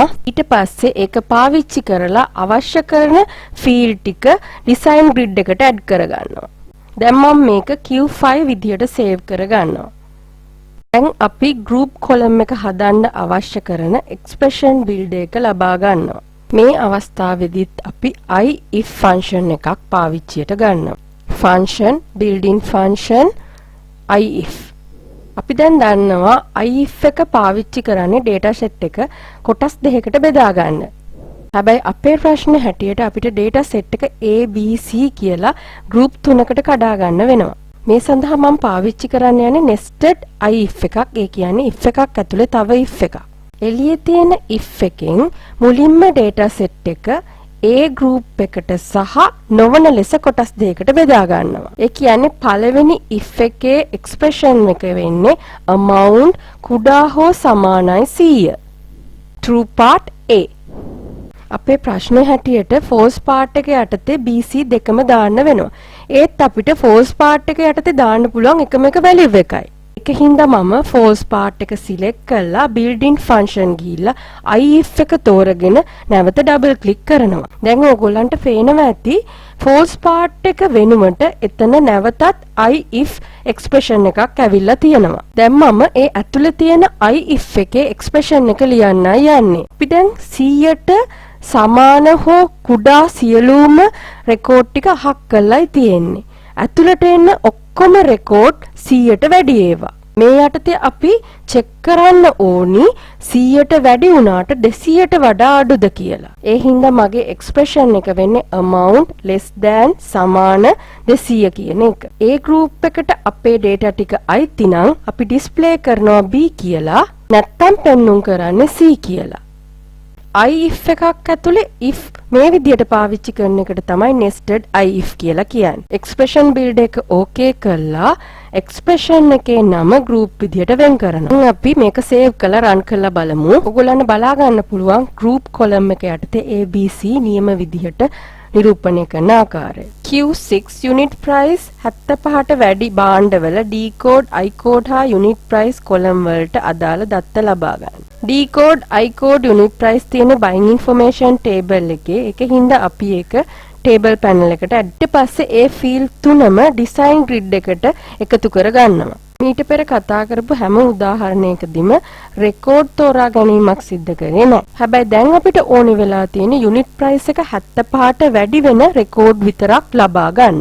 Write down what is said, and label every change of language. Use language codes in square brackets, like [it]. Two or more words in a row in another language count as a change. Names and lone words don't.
[si] ඊට පස්සේ ඒක පාවිච්චි කරලා අවශ්‍ය කරන field ටික [en] design grid [si] එකට add කරගන්නවා. දැන් මම මේක Q5 විදියට save කරගන්නවා. දැන් අපි [en] group column [si] එක හදන්න අවශ්‍ය කරන [en] expression build [si] එක ලබා ගන්නවා. මේ අවස්ථාවේදීත් අපි if function එකක් පාවිච්චියට ගන්නවා. [en] function built-in function if [si] අපි දැන් දන්නවා if එක පාවිච්චි කරන්නේ [en] data set [si] එක කොටස් දෙකකට බෙදා ගන්න. හැබැයි අපේ ප්‍රශ්නේ හැටියට අපිට [en] data set [si] එක A B C කියලා group තුනකට කඩා ගන්න වෙනවා. මේ සඳහා මම පාවිච්චි කරන්න යන්නේ [en] nested if [si] එකක්. ඒ කියන්නේ if එකක් ඇතුලේ තව if එකක්. එළියේ තියෙන if එකෙන් මුලින්ම [en] data set [si] එක A group එකට සහ නොවන ලෙස කොටස් දෙකකට බෙදා ගන්නවා. ඒ කියන්නේ පළවෙනි if එකේ expression එක වෙන්නේ amount කුඩා හෝ සමානයි 100. [en] true part A. [si] අපේ ප්‍රශ්නේ හැටියට [en] false part [si] එක යටතේ BC දෙකම දාන්න වෙනවා. ඒත් අපිට [en] false part [si] එක යටතේ දාන්න පුළුවන් එකම එක value එකයි. ඒක හින්දා මම [en] false part [si] එක select කරලා [en] built-in function [si] ගිහිල්ලා if එක තෝරගෙන නැවත [en] double click [si] කරනවා. දැන් ඕගොල්ලන්ට පේනවා ඇති [en] false part [si] එක වෙනුවට එතන නැවතත් [en] if expression [si] එකක් ඇවිල්ලා තියෙනවා. දැන් මම ඒ ඇතුලේ තියෙන if එකේ expression එක ලියන්නයි යන්නේ. අපි දැන් 100ට සමාන හෝ කුඩා සියලුම රෙකෝඩ් ටික අහක් කරලායි තියෙන්නේ. ඇතුළට එන්න ඔක්කොම රෙකෝඩ් 100ට වැඩි ඒවා. මේ යටතේ අපි චෙක් කරන්න ඕනි 100ට වැඩි වුණාට 200ට වඩා අඩුද කියලා. ඒ හින්දා මගේ expression එක වෙන්නේ [en] amount less than [si] සමාන 200 කියන එක. ඒ group එකට අපේ data ටික අයිති නම් අපි display කරනවා B කියලා, නැත්තම් පෙන්눔 කරන්නේ C කියලා. if එකක් ඇතුලේ if මේ විදියට පාවිච්චි කරන එකට තමයි [en] nested if [si] කියලා කියන්නේ. [en] expression build [si] එක okay කළා expression එකේ නම group විදියට වෙන් කරනවා. අපි මේක save කරලා run කරලා බලමු. ඔයගොල්ලන්ට බලා ගන්න පුළුවන් [en] group column [si] එක යටතේ ABC නියම විදියට නිරූපණය කරන ආකාරය. Q6 [en] unit price [si] 75ට වැඩි භාණ්ඩවල [en] D code I code [si] හා [en] unit price column [si] වලට අදාළ දත්ත ලබා ගන්න. [en] D code I code unit price [si] තියෙන [en] buying information table [si] එකේ ඒකින්ද අපි ඒක [en] table panel [si] එකට ඊට පස්සේ ඒ field තුනම [en] design grid [si] එකට එකතු කර ගන්නවා. මීට පෙර කතා කරපු හැම උදාහරණයකදීම රෙකෝඩ් තෝරා ගැනීමක් සිද්ධ කරේ නැහැ. හැබැයි දැන් අපිට ඕනි වෙලා තියෙන [en] unit price [si] එක 75ට වැඩි වෙන රෙකෝඩ් විතරක් ලබා ගන්න.